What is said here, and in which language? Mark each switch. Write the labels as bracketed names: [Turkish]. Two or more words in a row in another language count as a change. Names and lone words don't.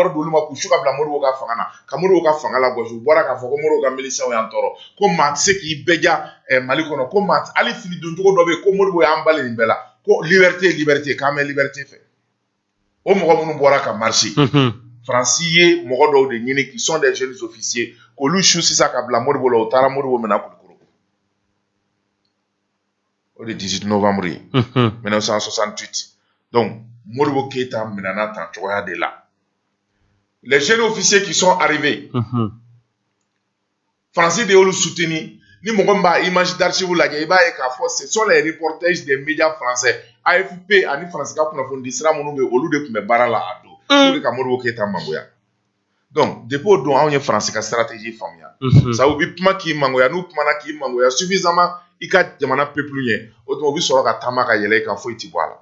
[Bambara] wari di olu ma k'u su ka bila Modibo ka fanga na ka Modibo ka fanga lagosi u bɔra k'a fɔ ko Modibo ka miliciens y'an tɔɔrɔ ko maa tɛ se k'i bɛɛ ja Mali kɔnɔ ko maa hali fini don cogo dɔ bɛ yen ko Modibo y'an bali nin bɛɛ la ko liberté k'an bɛ liberté fɛ o mɔgɔ minnu bɔra ka marcher Faransi ye mɔgɔ dɔw de ɲini [French] qui sont des jeunes officiers [Bambara] k'olu su sisan ka bila Modibo la o taara Modibo minɛ Kulukoro [French] le 18 novembre 1968. [Bambara] Donc, Modibo Keïta minana tan cogoya de la. [French] Les jeunes officiers qui sont arrivés, Français [Bambara] de y'olu [French] soutenir, [Bambara] ni mɔgɔ min b'a [French] image d'archive [Bambara] lajɛ, i b'a ye k'a fɔ [French] ce sont les reportages des médias français. [Bambara] AFP ani France ka kunnafoni sira minnu bɛ olu de tun bɛ baara la a don. [French] Pour que [Bambara] ka Modibo Keïta mangoya. Donc, depuis o don anw ye France ka stratégie faamuya. Ça u bi kuma k'i mangoya, n'u kumana k'i mangoya suffisamment i ka jamana peuple ɲɛ, o tuma u bi sɔrɔ ka taama ka yɛlɛ i kan foyi ti bɔ a la.